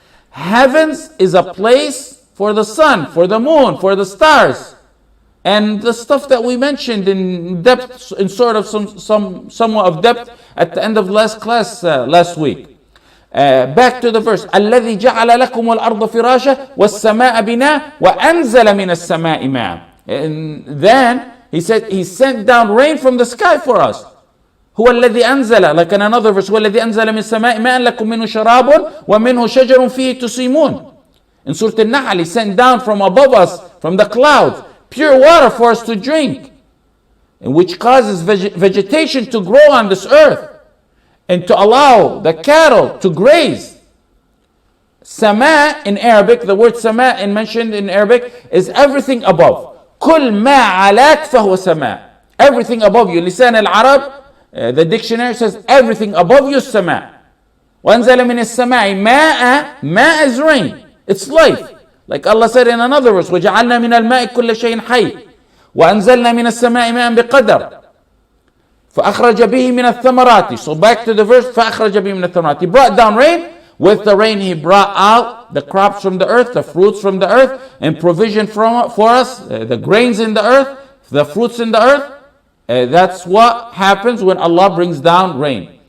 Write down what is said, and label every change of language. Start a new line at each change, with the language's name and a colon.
English: Heavens is a place for the sun, for the moon, for the stars, and the stuff that we mentioned in depth, in sort of somewhat of depth at the end of last class last week. Back to the verse.
Arabic: الَّذِي جَعَلَ لَكُمُ الْأَرْضَ فِرَاشًا وَالسَّمَاءَ بِنَاءً وَأَنزَلَ مِنَ السَّمَاءِ مَاءً.
English: And then he said he sent down rain from the sky for us.
Arabic: هو الذي أنزل,
English: like in another verse,
Arabic: هو الذي أنزل من السماء ماء لكم منه شراب ومنه شجر فيه تسيمون.
English: In Surah Al-Nahl, he sent down from above us, from the clouds, pure water for us to drink, and which causes vegetation to grow on this earth and to allow the cattle to graze. Sama in Arabic, the word sama mentioned in Arabic is everything above.
Arabic: كل ما علاك فهو سماء.
English: Everything above you. Lisan al-Arab, the dictionary says everything above you is sama.
Arabic: وَأَنزَلَ مِنَ السَّمَاءِ مَاءً.
English: Ma is rain. It's life. Like Allah said in another verse,
Arabic: وَجَعَلْنَا مِنَ الْمَاءِ كُلَّ شَيْءٍ حَيٍّ وَأَنزَلْنَا مِنَ السَّمَاءِ مَاءً بِقَدَرٍ فَأَخْرَجَ بِهِ مِنَ الثَّمَرَاتِ.
English: So back to the verse,
Arabic: فَأَخْرَجَ بِهِ مِنَ الثَّمَرَاتِ.
English: He brought down rain. With the rain, he brought out the crops from the earth, the fruits from the earth, and provision for us, the grains in the earth, the fruits in the earth. That's what happens when Allah brings down rain.